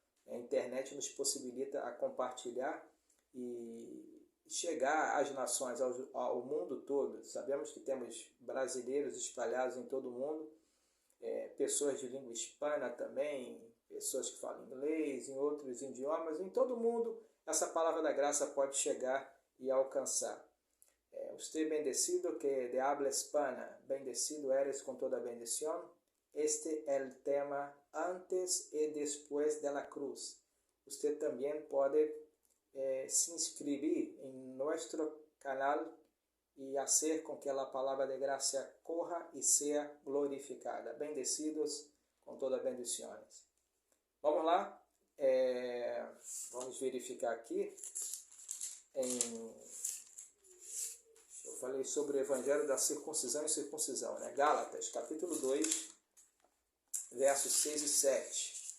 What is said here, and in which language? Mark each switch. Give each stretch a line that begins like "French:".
Portuguese: A internet nos possibilita a compartilhar e chegar às nações, ao mundo todo. Sabemos que temos brasileiros espalhados em todo o mundo, pessoas de língua hispana também, pessoas que falam inglês, em outros idiomas, em todo o mundo essa palavra da graça pode chegar e alcançar.
Spanish: Usted bendecido que de habla hispana, bendecido eres con toda bendición. Este es el tema antes y después de la cruz. Usted también puede se inscribir en nuestro canal y hacer con que la palabra de gracia corra y sea glorificada. Bendecidos con todas bendiciones.
Portuguese: Vamos lá, vamos verificar aqui em falei sobre o evangelho da circuncisão e circuncisão, né? Gálatas, capítulo 2, versos 6 e 7.